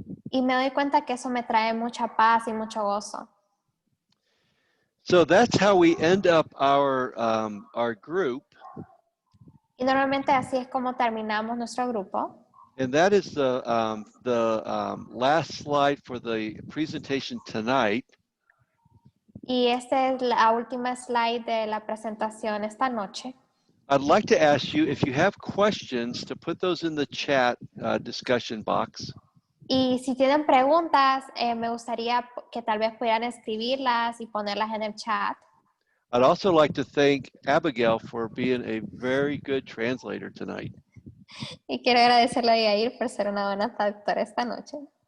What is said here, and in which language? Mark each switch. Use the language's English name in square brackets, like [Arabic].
[Spanish] Y me doy cuenta que eso me trae mucha paz y mucho gozo. [English] So that's how we end up our group. [Spanish] Y normalmente así es como terminamos nuestro grupo. [English] And that is the last slide for the presentation tonight. [Spanish] Y esta es la última slide de la presentación esta noche. [English] I'd like to ask you if you have questions to put those in the chat discussion box. [Spanish] Y si tienen preguntas, me gustaría que tal vez pudieran escribirlas y ponerlas en el chat. [English] I'd also like to thank Abigail for being a very good translator tonight. [Spanish] Y quiero agradecerle a Yair por ser una buena traductora esta noche.